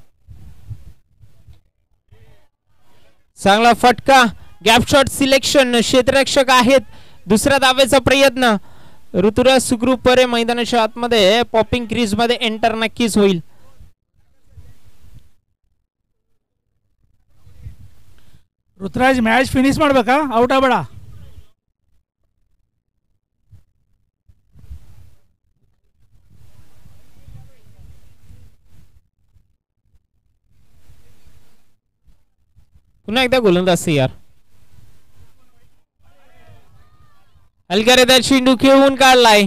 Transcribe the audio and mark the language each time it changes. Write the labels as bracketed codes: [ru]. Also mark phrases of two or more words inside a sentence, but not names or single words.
[mr] चांगला फटका [en] gap shot selection [mr] क्षेत्ररक्षक आहेत. दुसऱ्या धावेचा प्रयत्न ऋतुराज सुखरूप परे मैदानाच्या आतमध्ये [en] popping crease [mr] मध्ये एंटर नक्कीच होईल. [kn] ಋತುರಾಜ್ [en] match finish [kn] ಮಾಡ್ಬೇಕಾ ಔಟ್ ಆಗ್ಬೇಡ. [mr] पुन्हा एकदा गोलंदाज यार अलगरेदा चेंडू खेळून काढलाय.